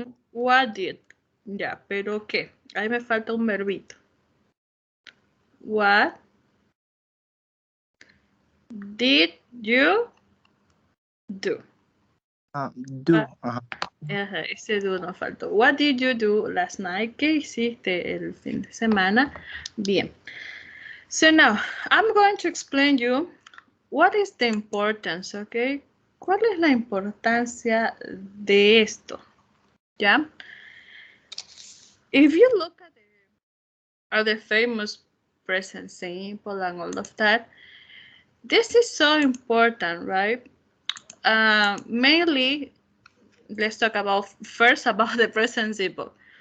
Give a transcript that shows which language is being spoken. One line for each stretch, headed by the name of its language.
English: What did?
Spanish: Ya, pero ¿qué? Ahí me falta un verbito.
English: What did you do? Do.
Spanish: Ese do nos faltó.
English: What did you do last night?
Spanish: ¿Qué hiciste el fin de semana? Bien.
English: So now, I'm going to explain you what is the importance, okay?
Spanish: ¿Cuál es la importancia de esto? ¿Ya?
English: If you look at the famous present simple and all of that, this is so important, right? Mainly, let's talk first about the present simple.